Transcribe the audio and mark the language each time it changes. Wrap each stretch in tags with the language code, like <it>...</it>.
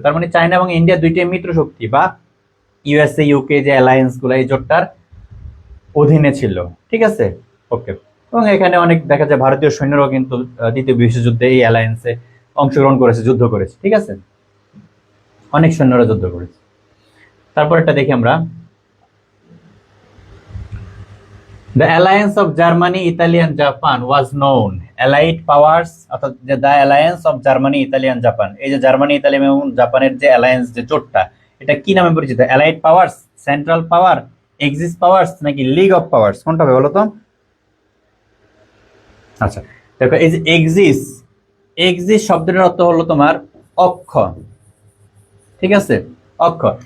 <bn>তার মানে চায়না এবং ইন্ডিয়া দুইটাই মিত্র শক্তি বা ইউএসএ ইউকে যে অ্যালায়েন্স গুলো এই জোটটার অধীনে ছিল, ঠিক আছে, ওকে। এবং এখানে অনেক দেখা যায় ভারতীয় সৈন্যরাও কিন্তু দ্বিতীয় বিশ্বযুদ্ধে এই অ্যালায়েন্সে অংশগ্রহণ করেছে, যুদ্ধ করেছে, ঠিক আছে, অনেক সৈন্যরা যুদ্ধ করেছে। তারপর একটা দেখি আমরা,</bn> <en>The alliance of Germany, Italy and Japan was known.</en> <bn>Allied powers, অর্থাৎ যে</bn> <en>the alliance of Germany, Italy and Japan,</en> <bn>এই যে জার্মানি, ইতালি এবং জাপানের যে অ্যালায়েন্স, যে জোটটা, এটা কি নামে পরিচিত? অ্যালাইড পাওয়ার্স, সেন্ট্রাল পাওয়ার, এক্সিস পাওয়ার্স নাকি লিগ অফ পাওয়ার্স? কোনটা হবে বলো তো? আচ্ছা, দেখো এই যে এক্সিস, এক্সিস শব্দটার অর্থ হলো তোমার অক্ষ, ঠিক আছে, অক্ষ।</bn>